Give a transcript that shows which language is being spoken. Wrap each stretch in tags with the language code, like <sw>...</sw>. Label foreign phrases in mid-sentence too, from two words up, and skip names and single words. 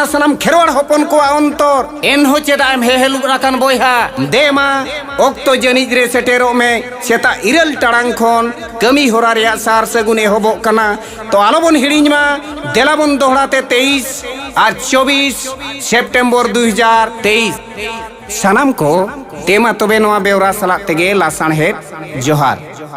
<sat>सनाम खेरवाड़ होपन को अंतर एनहो चेदाम हेहेलु राकान बोयहा देमा ओक्तो जनिज रे सेटेरो में सेता इरल टाड़ांग खोन कमी होरा रे सार सगुन एहोबो कना तो आलोबन हिड़िंगमा देलाबन दोहड़ाते 23 और 24 सेप्टेम्बर 2023 सनाम को तेमा तबे नोआ बेवरा सलाक तेगे लासाण हेत जोहार।</sat>